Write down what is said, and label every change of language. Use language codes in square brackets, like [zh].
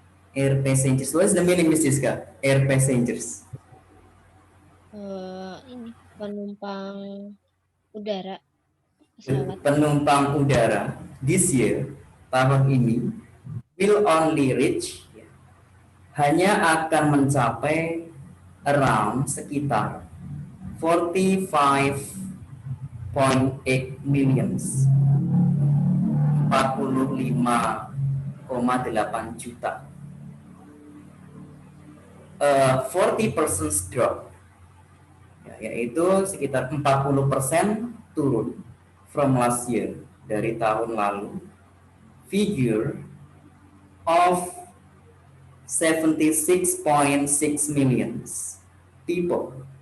[en] Air passengers, what is the meaning, Miss Jiska? Air passengers. [id] Ini penumpang udara pesawat. Penumpang udara [en] this year, [id] tahun ini, [en] will only reach, [id] hanya akan mencapai [en] around [id] sekitar [en] 45.8 millions, [id] 45,8 juta. [en] 40% drop, [id] ya, yaitu sekitar 40% turun [en] from last year, [id] dari tahun lalu. [en] Figure of 76.6 millions people.